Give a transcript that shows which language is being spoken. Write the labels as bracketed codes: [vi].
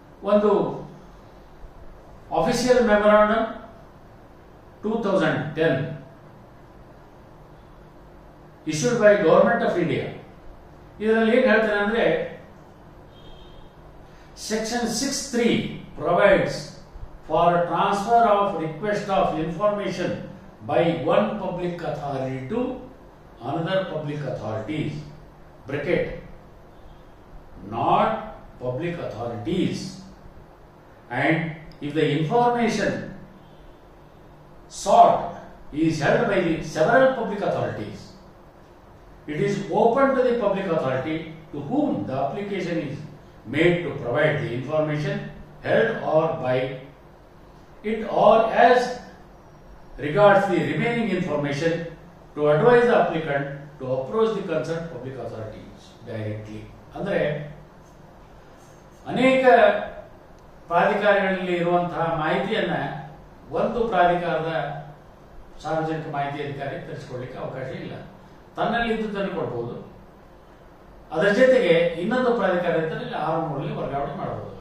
[en] ಒಂದು official memorandum 2010 issued by government of India. [kn] ಇದರಲ್ಲಿ ಏನ್ ಹೇಳ್ತಾರೆ ಅಂದ್ರೆ [en] Section 6(3) provides for transfer of request of information by one public authority to another public authorities (not public authorities), and if the information sought is held by the several public authorities, it is open to the public authority to whom the application is made to provide the information held or by it, or as regards the remaining information to advise the applicant to approach the concerned public authorities directly. [kn] ಅಂದ್ರೆ ಅನೇಕ ಪ್ರಾಧಿಕಾರಗಳಲ್ಲಿ ಇರುವಂತಹ ಮಾಹಿತಿಯನ್ನ ಒಂದು ಪ್ರಾಧಿಕಾರದ ಸಾರ್ವಜನಿಕ ಮಾಹಿತಿ ಅಧಿಕಾರಿ ತರಿಸಿಕೊಳ್ಳಿಕ್ಕೆ ಅವಕಾಶ ಇಲ್ಲ. ತನ್ನಲ್ಲಿ ಇದ್ದುದನ್ನು ಕೊಡಬಹುದು. ಅದರ ಜೊತೆಗೆ ಇನ್ನೊಂದು ಪ್ರಾಧಿಕಾರ ಇದ್ದರೆ 6(3) ವರ್ಗಾವಣೆ ಮಾಡಬಹುದು.